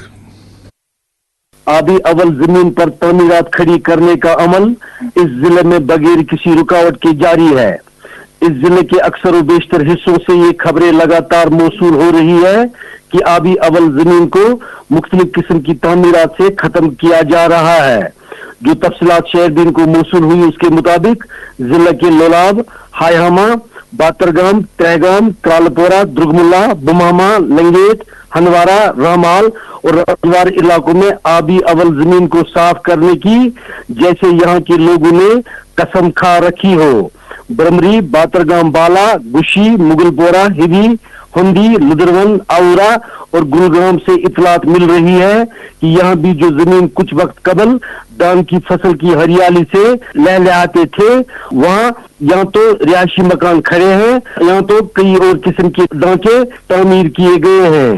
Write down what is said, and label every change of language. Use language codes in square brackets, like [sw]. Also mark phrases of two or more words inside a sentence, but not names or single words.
[ur] آبی اول زمین پر تعمیرات کھڑی کرنے کا عمل اس ضلعے میں بغیر کسی رکاوٹ کے جاری ہے. اس ضلعے کے اکثر و بیشتر حصوں سے یہ خبریں لگاتار موصول ہو رہی ہے کہ آبی اول زمین کو مختلف قسم کی تعمیرات سے ختم کیا جا رہا ہے. جو تفصیلات شہردین کو موصول ہوئی اس کے مطابق ضلعے کے لولاب, ہائہامہ، باترگام، تہگام، ترالپورہ، درگمولہ، بمامہ، لنگیٹ، ہنوارہ، رامال اور رجوار علاقوں میں آبی اول زمین کو صاف کرنے کی جیسے یہاں کے لوگوں نے قسم کھا رکھی ہو. برمری، باترگام بالا، گشی، مغلپورہ، ہبی، ہنڈی، لدرون، آؤرہ اور گلگام سے اطلاعات مل رہی ہے کہ یہاں بھی جو زمین کچھ وقت قبل دھان کی فصل کی ہریالی سے لہلہاتے تھے، وہاں یہاں تو رہائشی مکان کھڑے ہیں، یہاں تو کئی اور قسم کے ڈھانچے تعمیر کیے گئے ہیں.